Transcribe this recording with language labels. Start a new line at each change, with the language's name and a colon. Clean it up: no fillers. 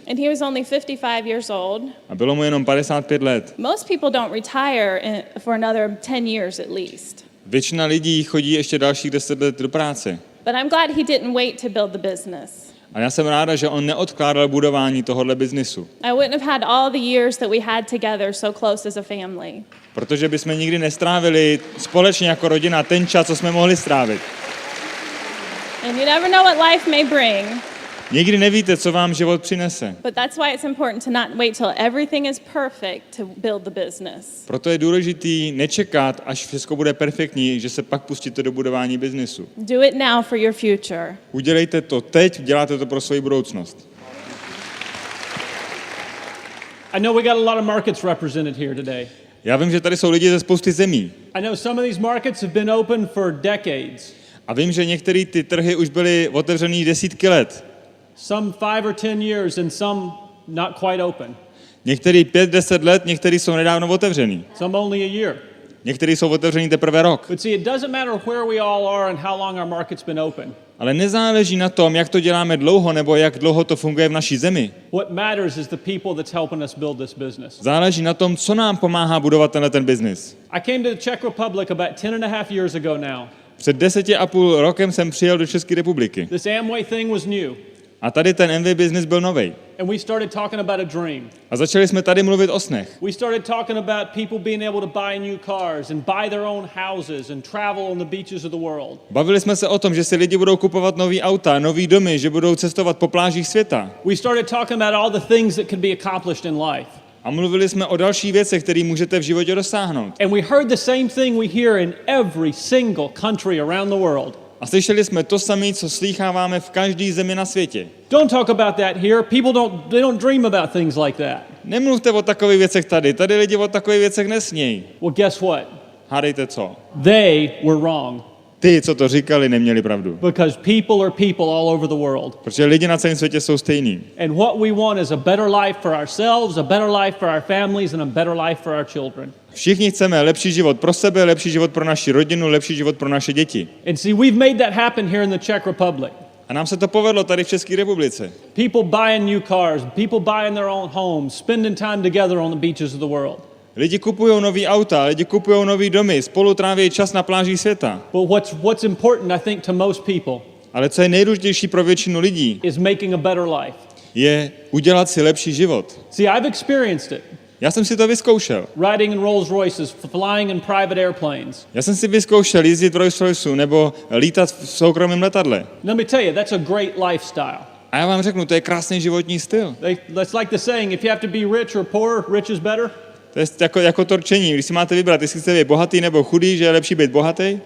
English: And he was only 55 years old.
Czech: A bylo mu jenom 55 let.
English: Most people don't retire for another 10 years at least.
Czech: Většina lidí chodí ještě dalších 10 let do práce.
English: But I'm glad he didn't wait to build the business.
Czech: A já jsem ráda, že on neodkládal budování tohohle biznisu.
English: I wouldn't have had all the years that we had together so close as a family.
Czech: Protože bychom nikdy nestrávili společně jako rodina ten čas, co jsme mohli strávit.
English: And you never know what life may bring.
Czech: Nikdy nevíte, co vám život přinese.
English: But that's why it's important to not wait till everything is perfect to build the business.
Czech: Proto je důležitý nečekat, až všechno bude perfektní, že se pak pustíte do budování biznesu.
English: Do it now for your future.
Czech: Udělejte to teď, děláte to pro svou budoucnost.
English: I know we got a lot of markets represented here today.
Czech: Já vím, že tady jsou lidi ze spousty zemí.
English: I know some of these markets have been open for decades.
Czech: A vím, že některé ty trhy už byly otevřený desítky let.
English: Some 5 or 10 years and some not quite open.
Czech: Některý 5-10 let, některý jsou nedávno otevřený.
English: Some only a year.
Czech: Některý jsou otevřený teprve rok.
English: But see, it doesn't matter where we all are and how long our market's been open.
Czech: Ale nezáleží na tom, jak to děláme dlouho, nebo jak dlouho to funguje v naší zemi.
English: What matters is the people that's helping us build this business.
Czech: Záleží na tom, co nám pomáhá budovat ten biznis.
English: I came to the Czech Republic about 10.5 years ago now.
Czech: Před 10,5 rokem jsem přijel do České republiky.
English: This Amway thing was new.
Czech: A tady ten MV business byl novej.
English: And we started talking about a dream.
Czech: A začali jsme tady mluvit o snech.
English: We started talking about people being able to buy new cars and buy their own houses and travel on the beaches of the world.
Czech: Bavili jsme se o tom, že si lidi budou kupovat nový auta, nový domy, že budou cestovat po plážích světa.
English: We started talking about all the things that could be accomplished in life.
Czech: A mluvili jsme o dalších věcech, které můžete v životě dosáhnout.
English: And we heard the same thing we hear in every single country around the world.
Czech: A slyšeli jsme to samé, co slýcháváme v každé zemi na světě.
English: Don't talk about that here. People don't dream about things like that.
Czech: Nemluvte o takových věcech tady. Tady lidi o takových věcech nesmějí.
English: Well, guess what?
Czech: Hádejte co?
English: They were wrong.
Czech: Ty, co to říkali, neměli pravdu.
English: Because people are people all over the world.
Czech: Protože lidi na celém světě jsou stejní.
English: And what we want is a better life for ourselves, a better life for our families, and a better life for our children.
Czech: Všichni chceme lepší život pro sebe, lepší život pro naši rodinu, lepší život pro naše děti.
English: And see, we've made that happen here in the Czech Republic.
Czech: A nám se to povedlo tady v České republice.
English: People buying new cars, people buying their own homes, spending time together on the beaches of the world.
Czech: Lidi kupují nový auta, lidi kupují nový domy, spolu tráví čas na plážích světa.
English: But what's important, I think, to most people
Czech: Ale co je nejdůležitější pro většinu lidí,
English: is making a better life.
Czech: je udělat si lepší život.
English: See, I've experienced it.
Czech: Já jsem si to vyzkoušel.
English: Riding in Rolls Royces, flying in private airplanes.
Czech: Já jsem si vyzkoušel jezdit v Rolls Royceu nebo lítat v soukromém letadle.
English: Let me tell you, that's a great lifestyle.
Czech: A já vám řeknu, to je krásný životní styl.
English: That's like the saying, if you have to be rich or poor, rich is better.
Czech: To je jako to rčení, když si máte vybrat, jestli chcete být bohatý nebo chudý, že je lepší být bohatý.